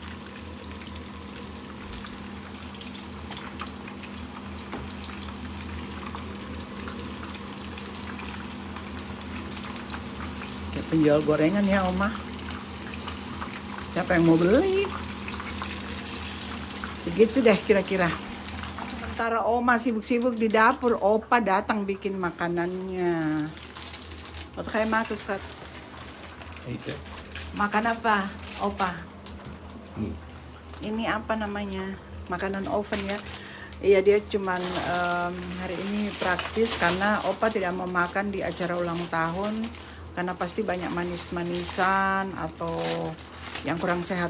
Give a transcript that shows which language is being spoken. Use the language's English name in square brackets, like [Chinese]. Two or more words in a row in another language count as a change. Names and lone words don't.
[Indonesian] Kayak penjual gorengan ya, Oma. Siapa yang mau beli? Begitu deh kira-kira. Sementara Oma sibuk-sibuk di dapur, Opa datang bikin makanannya. [Dutch] Wat ga je maken, schat? Eten. [Indonesian] Makan apa, Opa? Nih. Ini apa namanya? Makanan oven ya. Iya, dia cuman hari ini praktis karena Opa tidak mau makan di acara ulang tahun karena pasti banyak manis-manisan atau yang kurang sehat.